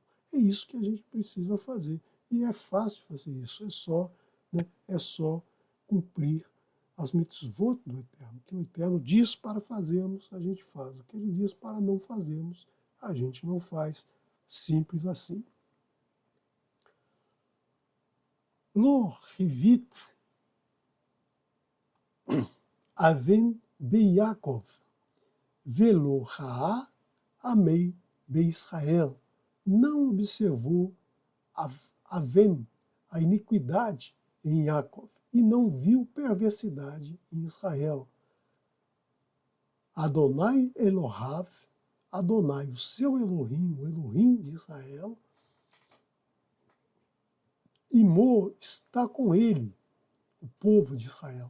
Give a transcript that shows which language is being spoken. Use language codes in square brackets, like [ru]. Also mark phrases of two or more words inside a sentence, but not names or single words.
[pt] É isso que a gente precisa fazer. E é fácil fazer isso, é só cumprir as mitzvot do Eterno. O que o Eterno diz para fazermos, a gente faz. O que ele diz para não fazermos, a gente não faz. Simples assim. [he] לא הביט און ביעקב ולא ראה עמל בישראל. [pt] Não observou aven, a iniquidade em Yaakov, e não viu perversidade em Israel. [he] יהוה אלהיו יהוה, [pt] o seu Elohim, o Elohim de Israel, Imô, está com ele, o povo de Israel.